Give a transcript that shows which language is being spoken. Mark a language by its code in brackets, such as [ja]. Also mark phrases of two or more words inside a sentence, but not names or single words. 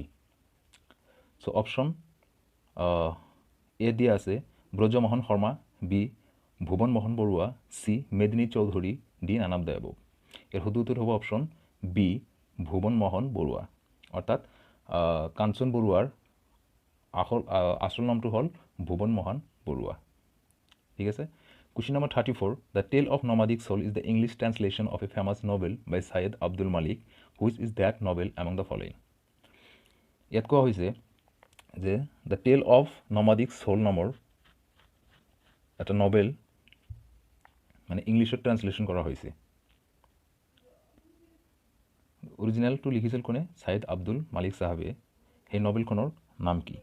[en] so option A [as] দিয়া আছে ব্ৰজমোহন শৰ্মা, বি ভুৱন মোহন বৰুৱা, চি মেদিনী চৌধুৰী, ডি নানাব দেৱব। ইয়াৰ শুদ্ধ উত্তৰ হ'ব [en] option B [as] ভুৱন মোহন বৰুৱা। অৰ্থাৎ কাঞ্চন বৰুৱাৰ আচল নামটো হ'ল ভুৱন মোহন বৰুৱা। ঠিক আছে, [en] question number [as] 34. [en] The Tale of Nomadic Soul is the English translation of a famous novel by Syed Abdul Malik. Which is that novel among the following? [as] ইয়াত কোৱা হৈছে যে দ্য টেল অফ নমাডিক সোল নামৰ এটা নভেল মানে ইংলিছত ট্ৰান্সলেশ্যন কৰা হৈছে। অৰিজিনেলটো লিখিছিল কোনে? ছাইয়েদ আব্দুল মালিক চাহাবে। সেই নভেলখনৰ নাম কি?